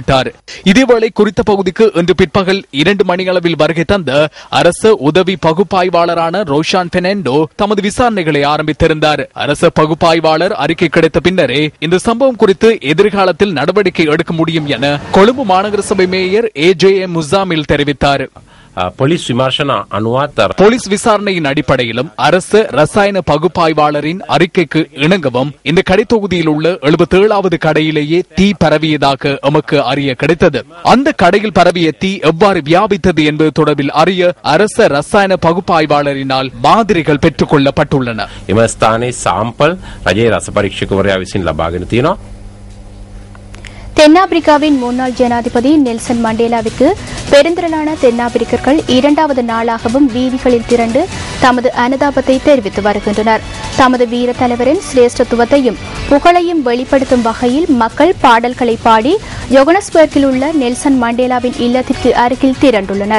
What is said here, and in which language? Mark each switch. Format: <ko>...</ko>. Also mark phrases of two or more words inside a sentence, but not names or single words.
<ta>இதேவேளை குறித்த பகுதிக்கு இன்று பிற்பகல் 2 மணி அளவில் வருகை தந்த அரச உதவி பகுப்பாய்வாளரான ரோஷான் பெர்னாண்டோ தமது விசாரணைகளை ஆரம்பித்திருந்தார். அரச பகுப்பாய்வாளர் அறிக்கை கிடைத்த பின்னரே இந்த சம்பவம் குறித்து எதிர்காலத்தில் நடவடிக்கை எடுக்க முடியும் என கொழும்பு மாநகர சபை மேயர் AJM முசாமில் தெரிவித்தார்.</ta> <si>පොලිස් විමර්ශන අනුවත්</si> <ta>போலீஸ் விசாரணையின் அடிப்படையிலும் அரசு ரசாயன பகுப்பாய்வாளரின் அறிக்கைக்கு இணங்கவும் இந்த கடை தொகுதியில் உள்ள 77வது கடையிலேயே தீ பரவியதாக எமக்கு அறிய கிடைத்தது. அந்த கடையில் பரவிய தீ எவ்வாறு வியாபித்தது என்பது தொடர்பில் அறிய அரசு ரசாயன பகுப்பாய்வாளரினால் மாதிரிகள் பெற்றுக் கொள்ளப்பட்டுள்ளன.</ta> <si>එම ස්ථානයේ සාම්පල් රජයේ රස පරීක්ෂකවරයා විසින් ලබාගෙන තියෙනවා.</si> <ta>தென்னாப்பிரிக்காவின் முன்னாள் ஜனாதிபதி நெல்சன் மண்டேலாவிற்கு பெருந்திரளான தென்னாப்பிரிக்கர்கள் 2வது நாளாகவும் வீதிகளில் திரண்டு தமது அனுதாபத்தை தெரிவித்து வருகின்றனர். தமது வீர தலைவரின் சிரேஷ்டத்துவத்தையும் புகழையும் வெளிப்படுத்தும் வகையில் மக்கள் பாடல்களை பாடி ஜோகனஸ்பர்கில் உள்ள நெல்சன் மண்டேலாவின் இல்லத்திற்கு அருகில் திரண்டுள்ளனர்.</ta>